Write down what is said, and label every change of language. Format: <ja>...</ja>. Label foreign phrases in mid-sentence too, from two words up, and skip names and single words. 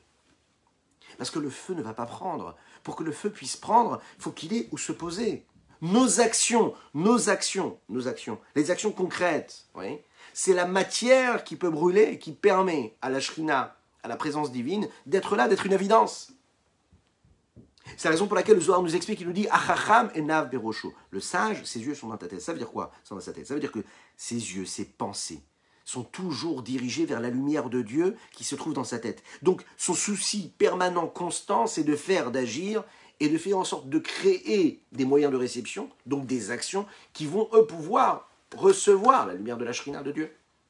<fr>Parce que le feu ne va pas prendre. Pour que le feu puisse prendre, il faut qu'il ait où se poser. Nos actions, les actions concrètes, oui, c'est la matière qui peut brûler et qui permet à la shrina, à la présence divine, d'être là, d'être une évidence. C'est la raison pour laquelle le Zohar nous explique, il nous dit «</fr> <he>החכם עיניו בראשו ».</he> <fr>Le sage, ses yeux sont dans ta tête. Ça veut dire quoi? Sont dans sa tête. Ça veut dire que ses yeux, ses pensées sont toujours dirigés vers la lumière de Dieu qui se trouve dans sa tête. Donc son souci permanent, constant, c'est de faire, d'agir et de faire en sorte de créer des moyens de réception, donc des actions qui vont, eux, pouvoir recevoir la lumière de la shrina de Dieu.</fr>